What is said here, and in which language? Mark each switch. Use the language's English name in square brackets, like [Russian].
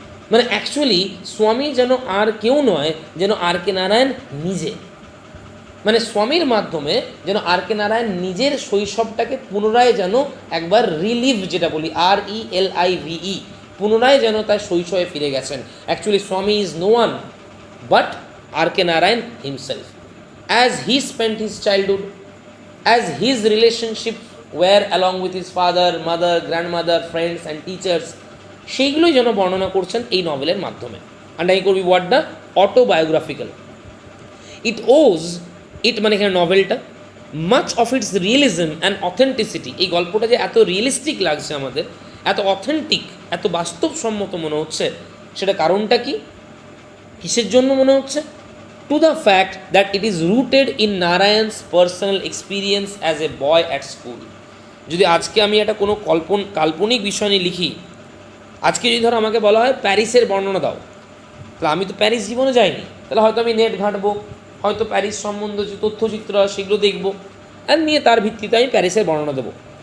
[Bangla] মানে অ্যাকচুয়ালি স্বামী যেন আর কেউ নয়, যেন আর কে নারায়ণ নিজে। মানে স্বামীর মাধ্যমে যেন আর কে নারায়ণ নিজের শৈশবটাকে পুনরায় যেন একবার রিলিভ, যেটা বলি RELIVE, পুনরায় যেন তার শৈশবে ফিরে গেছেন। [English] actually Swami is no one but R K Narayan himself, as he spent his childhood, as his relationship were along with his father, mother, grandmother, friends and teachers, [Bangla] সেইগুলোই যেন বর্ণনা করছেন এই নভেলের মাধ্যমে। আন্ডারলাইন করবি ওয়ার্ডটা অটোবায়োগ্রাফিক্যাল। ইট ওজ, ইট মানে এখানে নভেলটা, [English] much of its realism and authenticity, [Bangla] এই গল্পটা যে এত রিয়েলিস্টিক লাগছে আমাদের, এত অথেন্টিক, এত বাস্তবসম্মত মনে হচ্ছে, সেটা কারণটা কি, কিসের জন্য মনে হচ্ছে? [English] To the fact that it is rooted in Narayan's personal experience as a boy at school. [Bangla] যদি আজকে আমি একটা কোনো কাল্পনিক বিষয় নিয়ে লিখি, আজকে যদি ধরো আমাকে বলা হয় প্যারিসের বর্ণনা দাও, তাহলে আমি তো প্যারিস জীবনে যাইনি, তাহলে হয়তো আমি নেট ঘাঁটবো, হয়তো প্যারিস সম্বন্ধে যে তথ্যচিত্র সেগুলো দেখবো, আর নিয়ে তার ভিত্তিতে আমি প্যারিসের বর্ণনা দেবো।